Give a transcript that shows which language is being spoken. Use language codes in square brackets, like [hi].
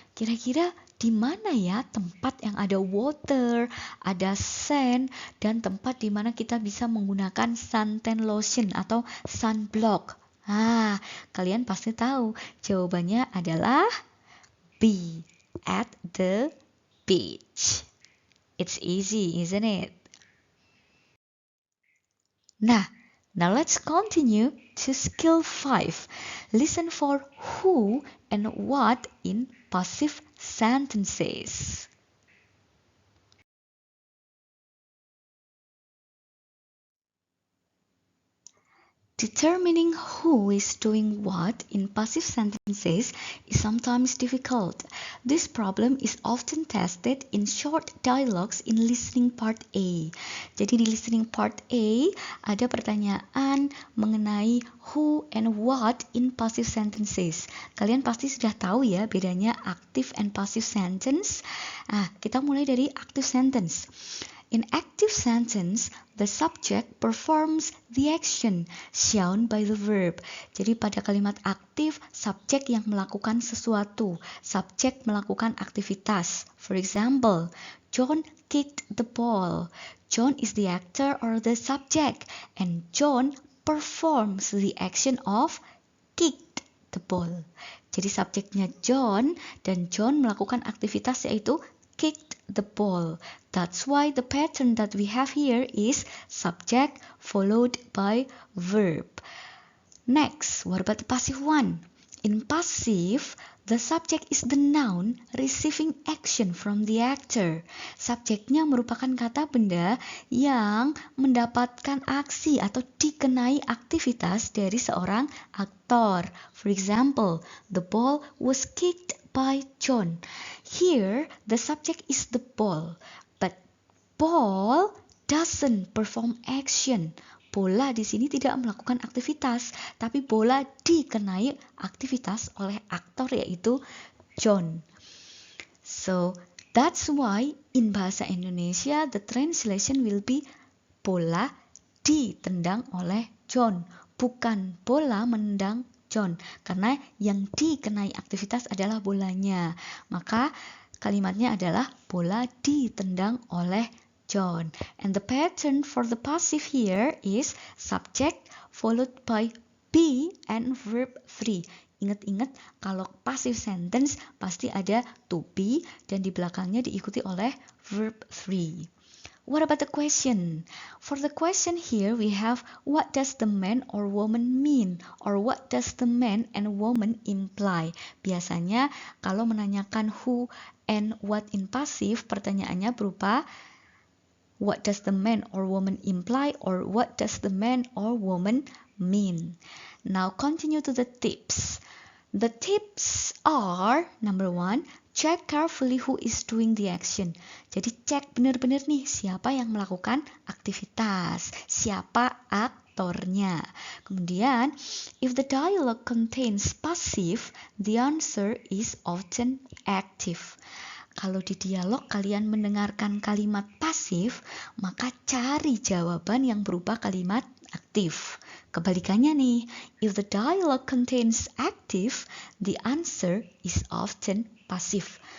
[id] Kira-kira di mana ya tempat yang ada water, ada sand, dan tempat di mana kita bisa menggunakan suntan lotion atau sunblock? Kalian pasti tahu jawabannya adalah B, [en] at the beach. It's easy, isn't it? Now let's continue to skill 5. Listen for who and what in passive sentences. Determining who is doing what in passive sentences is sometimes difficult. This problem is often tested in short dialogues in listening part A. [id] Jadi di listening part A ada pertanyaan mengenai [en] who and what in passive sentences. [id] Kalian pasti sudah tahu ya bedanya [en] active and passive sentence. [id] Kita mulai dari active sentence. [en] In active sentence, the subject performs the action shown by the verb. [id] Jadi pada kalimat aktif, subjek yang melakukan sesuatu. Subjek melakukan aktivitas. [en] For example, John kicked the ball. John is the actor or the subject, and John performs the action of kicked the ball. [id] Jadi subjeknya John, dan John melakukan aktivitas yaitu [en] kicked the ball. That's why the pattern that we have here is subject followed by verb. Next, what about the passive one? In passive, the subject is the noun receiving action from the actor. [id] Subjeknya merupakan kata benda yang mendapatkan aksi atau dikenai aktivitas dari seorang aktor. [en] For example, the ball was kicked by John. Here, the subject is the ball, but ball doesn't perform action. [id] Bola di sini tidak melakukan aktivitas, tapi bola dikenai aktivitas oleh aktor yaitu John. [en] So, that's why in bahasa Indonesia the translation will be [id] bola ditendang oleh John, bukan bola menendang John, karena yang dikenai aktivitas adalah bolanya. Maka kalimatnya adalah bola ditendang oleh John. [en] And the pattern for the passive here is subject followed by be and verb 3. [id] Ingat-ingat kalau passive sentence pasti ada to be dan di belakangnya diikuti oleh verb 3. [en] What about the question? For the question here we have what does the man or woman mean? Or what does the man and woman imply? [id] Biasanya kalau menanyakan [en] who and what in passive, [id] pertanyaannya berupa [en] what does the man or woman imply or what does the man or woman mean? Now continue to the tips. The tips are, number 1, check carefully who is doing the action. [id] Jadi cek benar-benar nih siapa yang melakukan aktivitas, siapa aktornya. Kemudian, [en] if the dialogue contains passive, the answer is often active. [id] Kalau di dialog kalian mendengarkan kalimat pasif, maka cari jawaban yang berupa kalimat aktif. Kebalikannya nih, [en] if the dialogue contains active, the answer is often passive.